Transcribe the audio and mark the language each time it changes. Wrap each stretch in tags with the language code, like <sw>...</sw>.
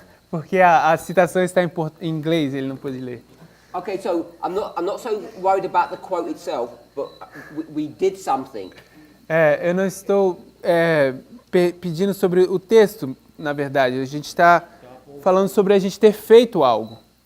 <pt>porque a citação está em inglês, ele não pôde ler.</pt> <en>Okay, so I'm not so worried about the quote itself, but we did something.</en> <pt>Eu não estou pedindo sobre o texto, na verdade. A gente está falando sobre a gente ter feito algo.</pt>